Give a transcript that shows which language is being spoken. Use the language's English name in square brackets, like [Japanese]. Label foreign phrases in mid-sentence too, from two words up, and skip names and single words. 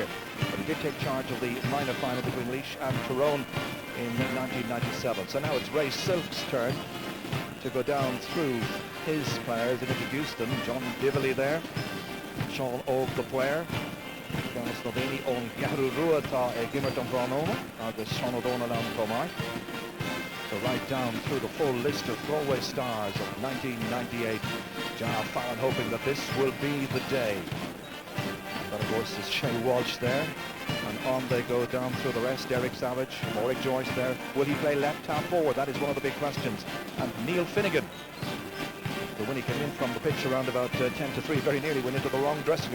[English] But he did take charge of the minor final between Laois and Tyrone in 1997. So now it's Ray Silk's turn to go down through his players and introduce them. John Dively there, Sean Og the player, Sean Sloveni on Garú Ruata e Gimmert an Bránóma, agus Sean O'Donnell an Comar. So right down through the full list of Galway stars of 1998. Jar Fallon hoping that this will be the day. And that of course is Shay Walsh there. And on they go down through the rest. Eric Savage, Mauric Joyce there. Will he play left half forward? That is one of the big questions. And Neil Finnegan, who when he came in from the pitch around about 10-3, very nearly went into the wrong dressing room.